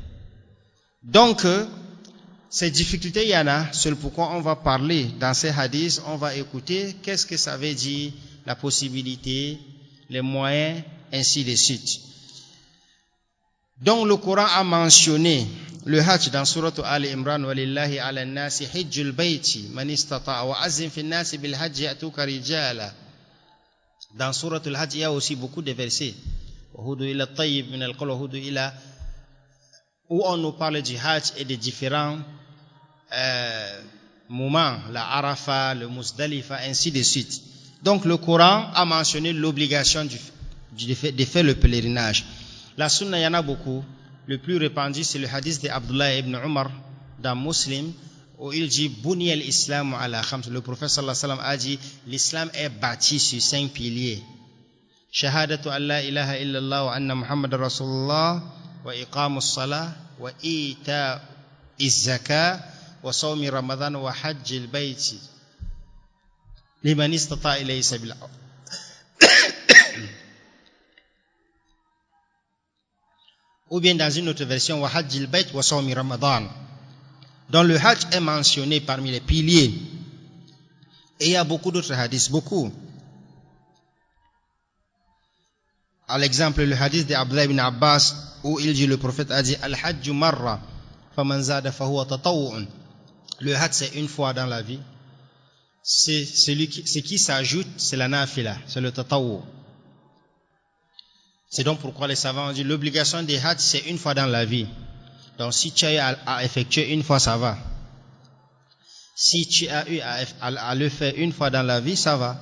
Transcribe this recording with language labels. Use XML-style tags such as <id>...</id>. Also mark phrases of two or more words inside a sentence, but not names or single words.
<fr>Donc, ces difficultés, il y en a, c'est pourquoi on va parler dans ces hadiths, on va écouter qu'est-ce que ça veut dire, la possibilité, les moyens, ainsi de suite. Donc le Coran a mentionné le Hajj dans Surat Al-Imran,</fr> <ar>ولله على الناس حج البيت من استطاع وأذن في الناس بالحج يأتوك رجالا.</ar> <fr>Dans Surat Al-Hajj, il y a aussi beaucoup de versets.</fr> <ar>وهدوا إلى الطيب من القول وهدوا إلى,</ar> <fr>où on nous parle du Hajj et des différents moments, la Arafah, le Muzdalifa, ainsi de suite. Donc le Coran a mentionné l'obligation de faire le pèlerinage. La sunna, il y en a beaucoup. Le plus répandu, c'est le hadith d'Abdullah ibn Umar dans Muslim, où il dit</fr> <ar>بني الإسلام على خمس.</ar> <fr>Le prophète</fr> <ar>صلى الله عليه وسلم</ar> <fr>a dit l'islam est bâti sur 5 piliers.</fr> <ar>شهادة أن لا إله إلا الله وأن محمدا رسول الله وإقام الصلاة وإيتاء الزكاة وصوم رمضان وحج البيت لمن استطاع إليه سبيلا.</ar> <fr>Ou bien dans une autre version,</fr> <ar>وحج البيت وصوم رمضان.</ar> <fr>Donc le hajj est mentionné parmi les piliers. Et il y a beaucoup d'autres hadiths, beaucoup. À l'exemple, le hadith d'Abdullah ibn Abbas, où il dit, le prophète a dit,</fr> <ar>الحج مرة فمن زاد فهو تطوع.</ar> <fr>Le hajj, c'est une fois dans la vie. Ce qui s'ajoute, c'est la nafila, c'est le tatawu. C'est donc pourquoi les savants ont dit l'obligation des hajj, c'est une fois dans la vie. Donc si tu as eu à effectuer une fois, ça va. Si tu as eu à le faire une fois dans la vie, ça va.</fr>